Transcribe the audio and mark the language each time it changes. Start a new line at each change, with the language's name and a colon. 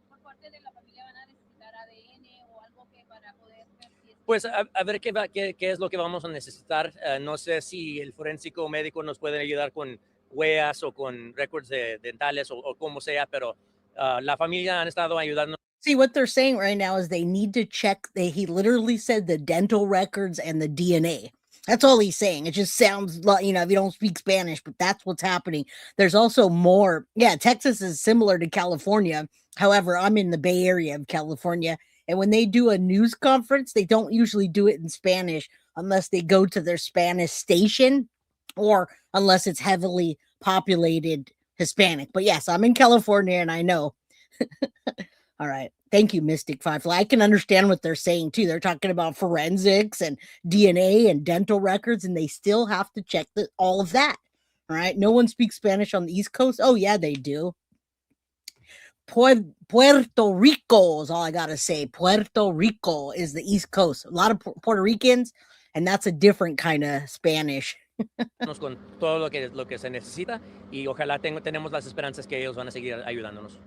Spanish: ¿Por parte de la familia van a necesitar ADN o algo para poder ver si es... Pues a ver qué es lo que vamos a necesitar. No sé si el forénsico médico nos puede ayudar con huellas o con récords dentales o como sea, pero la familia han estado ayudando.
English: See, what they're saying right now is they need to check. He literally said the dental records and the DNA. That's all he's saying. It just sounds like, if you don't speak Spanish, but that's what's happening. There's also more. Yeah, Texas is similar to California. However, I'm in the Bay Area of California. And when they do a news conference, they don't usually do it in Spanish unless they go to their Spanish station or unless it's heavily populated Hispanic. But yes, I'm in California and I know. All right. Thank you, Mystic Firefly. I can understand what they're saying too. They're talking about forensics and DNA and dental records, and they still have to check all of that. All right. No one speaks Spanish on the East Coast. Oh, yeah, they do. Puerto Rico is all I got to say. Puerto Rico is the East Coast. A lot of Puerto Ricans, and that's a different kind of Spanish.
Spanish: Con todo lo que se necesita y ojalá tenemos las esperanzas que ellos van a seguir ayudándonos.